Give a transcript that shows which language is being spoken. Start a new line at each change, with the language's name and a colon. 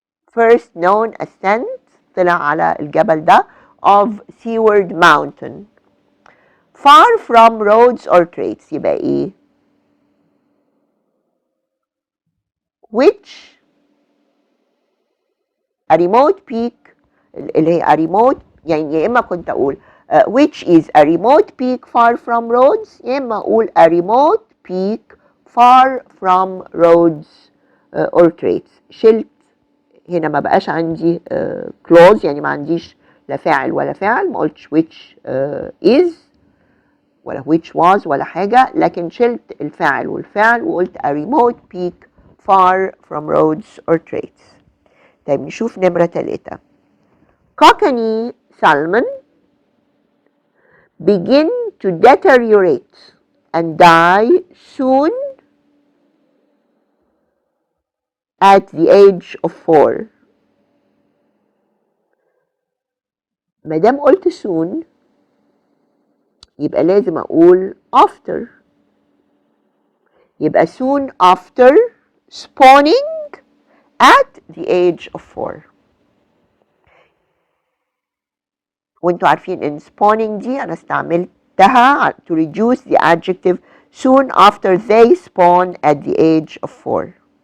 English: First known ascent
Arabic: طلع على الجبل ده
English: of Seaward Mountain far from roads or trails
Arabic: يبقى ايه؟
English: which a remote peak
Arabic: اللي هي
English: a remote
Arabic: يعني يا اما كنت اقول
English: which is a remote peak far from roads
Arabic: يا اما اقول
English: a remote peak far from roads or trails.
Arabic: شلت هنا ما بقاش عندي clause يعني ما عنديش لا فاعل ولا فاعل، ما قلتش
English: which is
Arabic: ولا
English: which was
Arabic: ولا حاجة، لكن شلت الفاعل والفعل وقلت
English: a remote peak far from roads or trails.
Arabic: طيب نشوف نمرة 3. Cockney salmon
English: begin to deteriorate and die soon at the age of 4.
Arabic: ما دام قلت soon يبقى لازم أقول after. يبقى
English: soon after spawning at the age of 4.
Arabic: وانتوا عارفين ان
English: spawning
Arabic: دي أنا استعملتها
English: to reduce the adjective soon after they spawn at the age of 4.